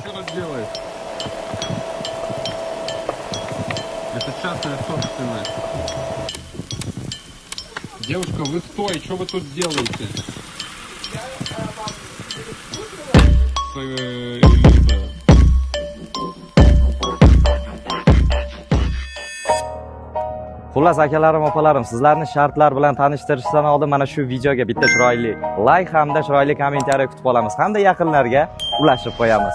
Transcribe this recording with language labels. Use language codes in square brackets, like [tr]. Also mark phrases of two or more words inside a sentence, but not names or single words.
[ru] делаешь? Это частная собственность. Девушка, вы стой, что вы тут делаете? [uz] Xullas akalarim, opalarim, sizlarni shartlar bilan tanishtirishdan oldin mana shu videoga bitta chiroyli like hamda chiroyli kommentariy kutib qolamiz hamda yaqinlarga ulashib qo'yamiz.